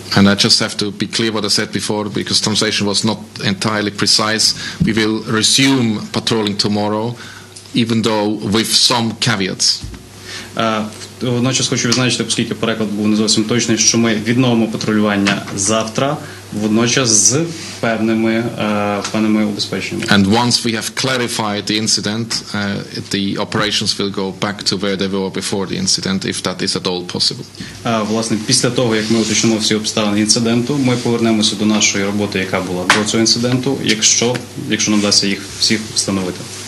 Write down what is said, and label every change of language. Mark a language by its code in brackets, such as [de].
[en] And I just have to be clear what I said before, because translation was not entirely precise. We will resume patrolling tomorrow, even though with some caveats. [uk] Водночас хочу відзначити, оскільки переклад був не зовсім точний, що ми відновимо патрулювання завтра, водночас з певними убезпеченнями. [en] And once we have clarified the incident, the operations will go back to where they were before the incident, if that is at all possible. [uk] Власне, після того, як ми уточнимо всі обставини інциденту, ми повернемося до нашої роботи, яка була до цього інциденту, якщо нам вдасться їх всіх встановити.